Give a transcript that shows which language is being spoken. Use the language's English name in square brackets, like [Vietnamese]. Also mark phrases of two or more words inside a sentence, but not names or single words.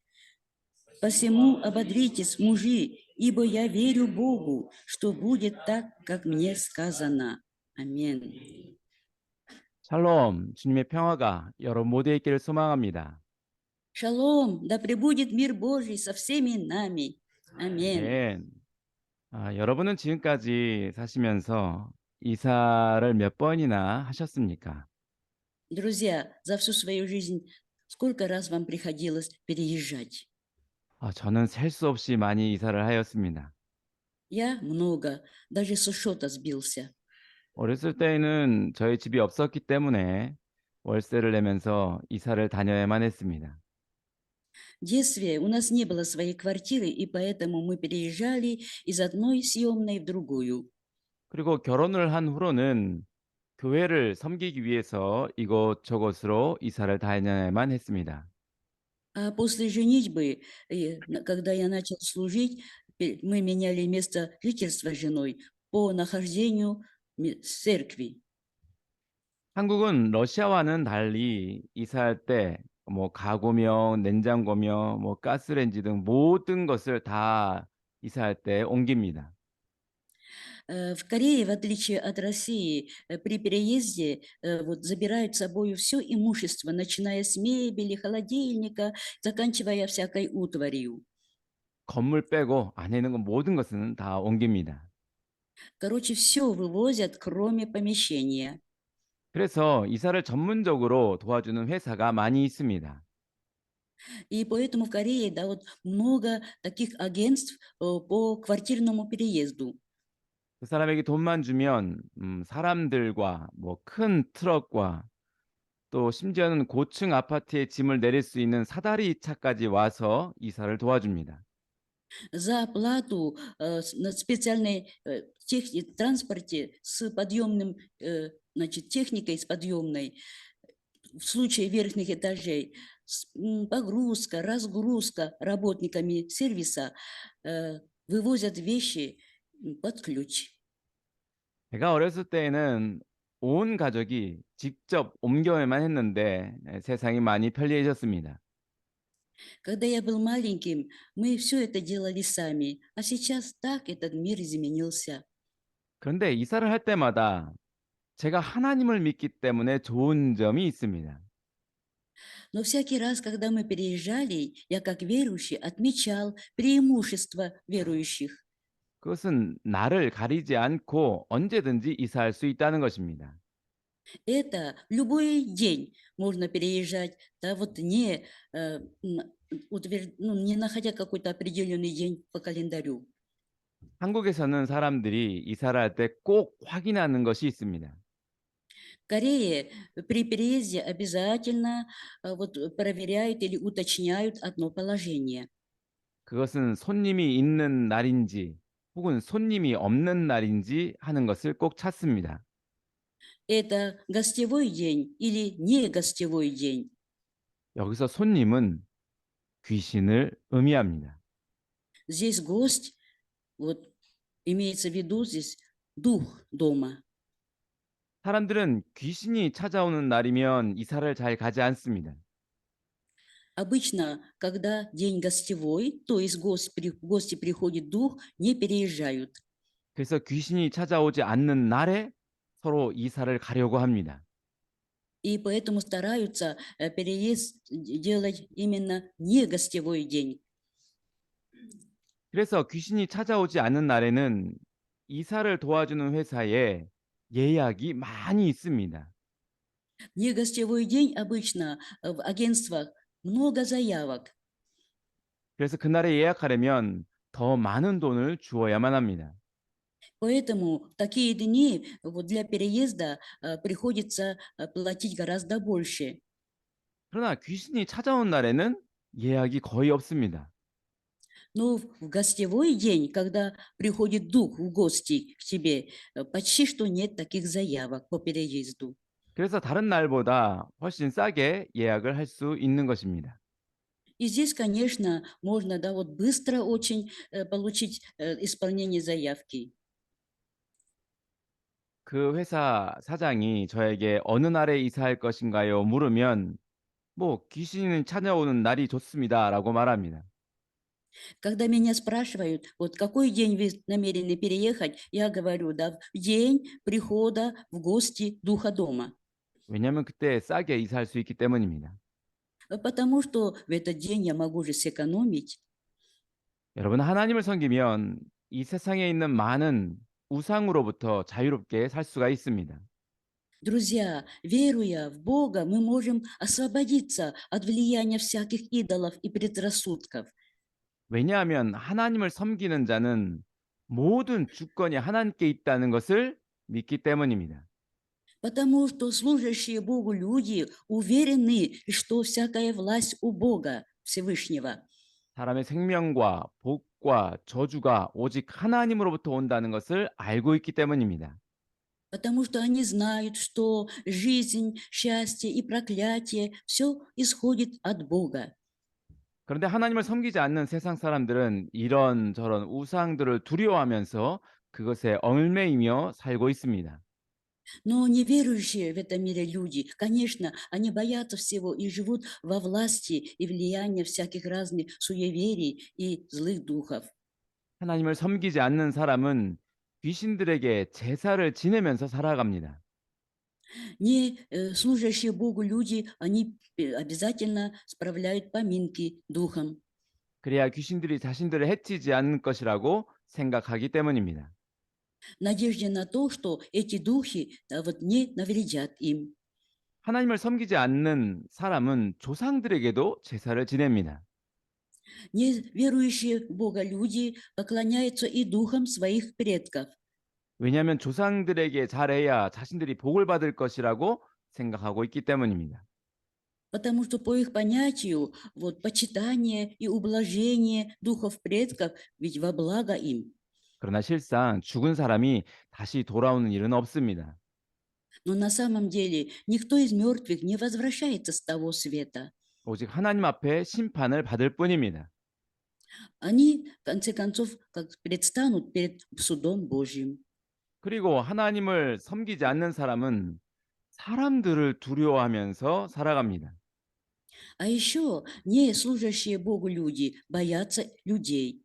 [Russian] Посему ободритесь, мужи, ибо я верю Богу, что будет так, как мне сказано. Аминь». [Korean] 샬롬, 주님의 평화가 여러분 모두에 있기를 소망합니다. [Russian] Шалом, да пребудет мир Божий со всеми нами. Аминь. [Korean] 아멘. 여러분은 지금까지 사시면서 이사를 몇 번이나 하셨습니까? [Russian] Друзья, за всю свою жизнь сколько раз вам приходилось переезжать? [Korean] 저는 셀 수 없이 많이 이사를 하였습니다. [Russian] Я много, даже со счета сбился. [Korean] 어렸을 때에는 저희 집이 없었기 때문에 월세를 내면서 이사를 다녀야만 했습니다. [Russian] В детстве у нас не было своей квартиры, и поэтому мы переезжали из одной съемной в другую. [Korean] 그리고 결혼을 한 후로는 교회를 섬기기 위해서 이곳저곳으로 이사를 다녀야만 했습니다. [Russian] А после женитьбы, когда я начал служить, мы меняли место жительства с женой по нахождению церкви. [Korean] 한국은 러시아와는 달리 이사할 때 가구며 냉장고며 가스레인지 등 모든 것을 다 이사할 때 옮깁니다. [Russian] В Корее, в отличие от России, при переезде вот, забирают с собой все имущество, начиная с мебели, холодильника, заканчивая всякой утварью. [Korean] 건물 빼고 안에 있는 모든 것은 다 옮깁니다. [Russian] Короче, все вывозят, кроме помещения. [Korean] 그래서 이사를 전문적으로 도와주는 회사가 많이 있습니다. [Russian] И поэтому в Корее, да, вот много таких агентств по квартирному переезду. [Korean] 그 사람에게 돈만 주면 사람들과 큰 트럭과 또 심지어는 고층 아파트에 짐을 내릴 수 있는 사다리 차까지 와서 이사를 도와줍니다. [Russian] За оплату на специальной транспорте с подъемным, значит, техникой с подъемной, в случае верхних этажей, погрузка, разгрузка работниками сервиса вывозят вещи под ключ. [Korean] 제가 어렸을 때에는 온 가족이 직접 옮겨야만 했는데 세상이 많이 편리해졌습니다. [Russian] Когда я был маленьким, мы все это делали сами, а сейчас так этот мир изменился. [Korean] 그런데 이사를 할 때마다 제가 하나님을 믿기 때문에 좋은 점이 있습니다. [Russian] Но всякий раз, когда мы переезжали, я как верующий отмечал преимущества верующих. [Korean] 그것은 나를 가리지 않고 언제든지 이사할 수 있다는 것입니다. [Russian] Это любой день можно переезжать, да, вот не, не находя какой-то определенный день по календарю. [Korean] 한국에서는 사람들이 이사를 할 때 꼭 확인하는 것이 있습니다. [Russian] В Корее при переезде обязательно вот, проверяют или уточняют одно положение. [Korean] 그것은 손님이 있는 날인지 혹은 손님이 없는 날인지 하는 것을 꼭 찾습니다. [Russian] Это гостевой день или не гостевой день. [Korean] 여기서 손님은 귀신을 의미합니다. [Russian] Здесь гость, вот имеется в виду здесь дух дома. [Korean] 사람들은 귀신이 찾아오는 날이면 이사를 잘 가지 않습니다. [Russian] Обычно, когда день гостевой, то есть в гости приходит дух, не переезжают. [Korean] 그래서 귀신이 찾아오지 않는 날에 서로 이사를 가려고 합니다. [Russian] И поэтому стараются переезд делать именно не гостевой день. [Korean] 그래서 귀신이 찾아오지 않는 날에는 이사를 도와주는 회사에 예약이 많이 있습니다. [Russian] Не гостевой день обычно в агентствах много заявок. [Korean] 그래서 그날에 예약하려면 더 많은 돈을 주어야만 합니다. [Russian] Поэтому в такие дни вот для переезда приходится платить гораздо больше. [Korean] 그러나 귀신이 찾아온 날에는 예약이 거의 없습니다. [Russian] Но в гостевой день, когда приходит дух в гости к тебе, почти что нет таких заявок по переезду. [Korean] 그래서 다른 날보다 훨씬 싸게 예약을 할 수 있는 것입니다. [Russian] И здесь, конечно, можно, да, вот быстро очень получить исполнение заявки. [Korean] 그 회사 사장이 저에게 "어느 날에 이사할 것인가요?" 물으면 "뭐 귀신이 찾아오는 날이 좋습니다."라고 말합니다. [Russian] Когда меня спрашивают, вот какой день вы намерены переехать, я говорю, да, в день прихода в гости Духа Дома. [Korean] 왜냐하면 그때 싸게 이사할 수 있기 때문입니다. [Russian] Потому что в этот день я могу же сэкономить. [Korean] 여러분 하나님을 섬기면 이 세상에 있는 많은 우상으로부터 자유롭게 살 수가 있습니다. [Russian] Друзья, веруя в Бога, мы можем освободиться от влияния всяких идолов и предрассудков. [Korean] 왜냐하면 하나님을 섬기는 자는 모든 주권이 하나님께 있다는 것을 믿기 때문입니다. [Russian] Потому что служащие Богу люди уверены, что всякая власть у Бога Всевышнего. [Korean] 사람의 생명과 복과 저주가 오직 하나님으로부터 온다는 것을 알고 있기 때문입니다. [Russian] Потому что они знают, что жизнь, счастье и проклятие все исходит от Бога. [Korean] 그런데 하나님을 섬기지 않는 세상 사람들은 이런저런 우상들을 두려워하면서 그것에 얽매이며 살고 있습니다. [Russian] Но неверующие в этом мире люди, конечно, они боятся всего и живут во власти и влиянии всяких разных суеверий и злых духов. [Korean] 하나님을 섬기지 않는 사람은 귀신들에게 제사를 지내면서 살아갑니다. [Russian] Не служащие Богу люди, они обязательно справляют поминки духом. [Korean] 그래야 귀신들이 자신들을 해치지 않을 것이라고 생각하기 때문입니다. [Russian] В надежде на то, что эти духи вот, не навредят им. [Korean] 하나님을 섬기지 않는 사람은 조상들에게도 제사를 지냅니다. [Russian] Неверующие в Бога люди поклоняются и духам своих предков, [Korean] 왜냐하면 조상들에게 잘해야 자신들이 복을 받을 것이라고 생각하고 있기 때문입니다. [Russian] потому что по их понятию вот, почитание и ублажение духов предков ведь во благо им. [Korean] 그러나 실상 죽은 사람이 다시 돌아오는 일은 없습니다. [Russian] Но на самом деле никто из мертвых не возвращается с того света. [Korean] 오직 하나님 앞에 심판을 받을 뿐입니다. [Russian] Они, в конце концов, как предстанут перед судом Божьим. [Korean] 그리고 하나님을 섬기지 않는 사람은 사람들을 두려워하면서 살아갑니다. [Russian] А еще не служащие Богу люди боятся людей.